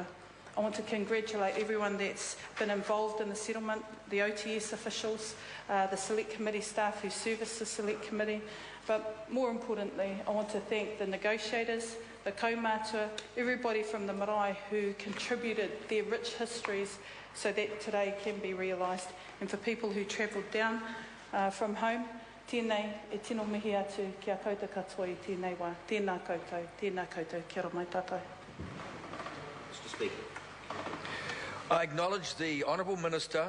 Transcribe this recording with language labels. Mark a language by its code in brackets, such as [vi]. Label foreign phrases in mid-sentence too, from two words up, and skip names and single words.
[en] I want to congratulate everyone that's been involved in the settlement, the OTS officials, the Select Committee staff who service the Select Committee, but more importantly, I want to thank the negotiators, the kaumātua, everybody from the marae who contributed their rich histories so that today can be realised. And for people who travelled down from home, [mi] tēnei e tino mihi atu kia koutou katoa I tēnei wā. Tēnā koutou, kia ora mai tātou. [en] Mr. Speaker. I acknowledge the Honourable Minister